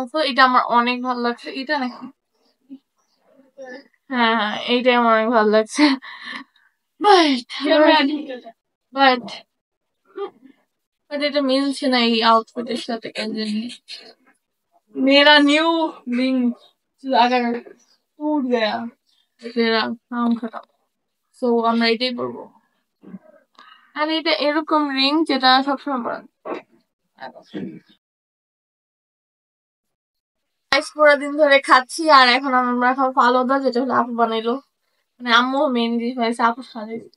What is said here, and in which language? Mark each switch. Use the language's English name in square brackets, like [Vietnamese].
[Bangla] এটা আমার অনেক ভালো লাগছে, এটা নাকি? হ্যাঁ হ্যাঁ এইটাই আমার অনেক ভালো লাগছে। বাট বাট বাট এটা মিলছে না এই আউটফিটের সাথে কেন জানি। [Hindi] मेरा न्यू लिंक अगर टूट गया तेरा काम खत्म। [Bangla] সো আমরা এটাই করবো। আর এটা এরকম রিং যেটা সবসময় পরা পুরো দিন ধরে খাচ্ছি, আর এখন আমরা খাবো ফালুদা, যেটা হলো আপু বানাইলো, মানে আম্মু মেন জিনিস বানাইছে, আপু সাজে।